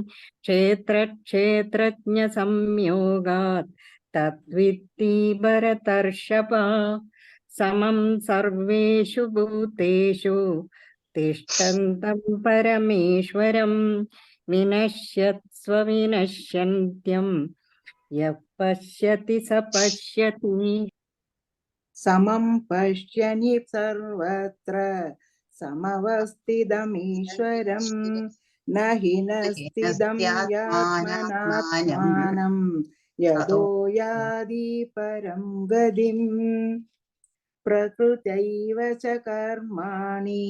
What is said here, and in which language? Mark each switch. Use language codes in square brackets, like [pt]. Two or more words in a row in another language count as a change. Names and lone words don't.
[sa] क्षेत्रक्षेत्रज्ञसंयोगात् तद्विद्धि भरतर्षभ समं सर्वेषु भूतेषु तिष्ठन्तं परमेश्वरं विनश्यत्स्व विनश्यन्त्यं यः पश्यति स पश्यति സമം പശ്യനി സർവത്ര സമവസ്ഥിതമീശ്വരം നഹി നസ്ഥിതം യാത്മനാത്മാനം യതോ യാതി പരം ഗതിം പ്രകൃത്യൈവ ച കർമാണി